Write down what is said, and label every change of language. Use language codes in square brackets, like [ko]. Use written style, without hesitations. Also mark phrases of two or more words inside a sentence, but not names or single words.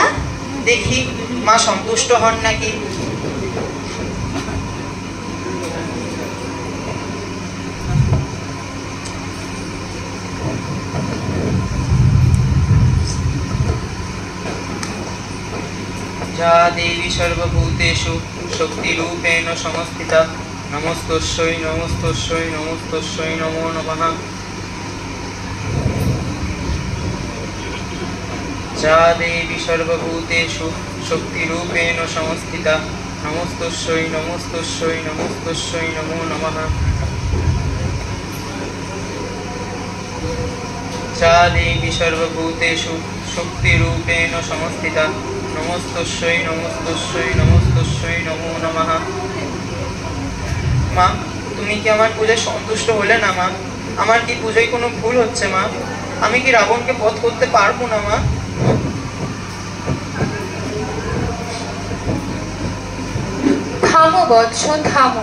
[bn] দেখি মা সন্তুষ্ট হন নাকি। [sa] যা দেবী সর্বভূতেষু শক্তিরূপেণ সংস্থিতা নমস্তস্যৈ নমস্তস্যৈ নমস্তস্যৈ নমো নমঃ। যা দেবী সর্বভূতেষু শক্তিরূপেণ সংস্থিতা নমস্তস্যৈ নমস্তস্যৈ নমস্তস্যৈ নমো নমঃ। যা দেবী সর্বভূতেষু শক্তিরূপেণ সংস্থিতা নমস্তস্যৈ নমস্তস্যৈ নমস্তস্যৈ নমো নমঃ। [bn] মা, তুমি কি আমার পূজায় সন্তুষ্ট হলে না মা? আমার কি পূজায় কোনো ভুল হচ্ছে মা? আমি কি রাবণকে বধ করতে পারবো না মা? থামো বৎস, থামো।